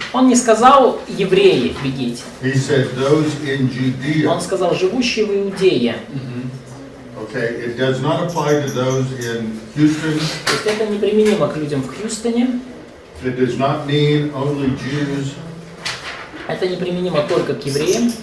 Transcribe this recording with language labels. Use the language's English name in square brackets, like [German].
[Russian] Он не сказал «евреи, бегите». [English] He said those in Judea. [Russian] Он сказал «живущие в Иудее». [English] Okay, it does not apply to those in Houston. [Russian] То есть это неприменимо к людям в Хьюстоне. [English] It does not mean only Jews. [Russian] Это неприменимо только к евреям.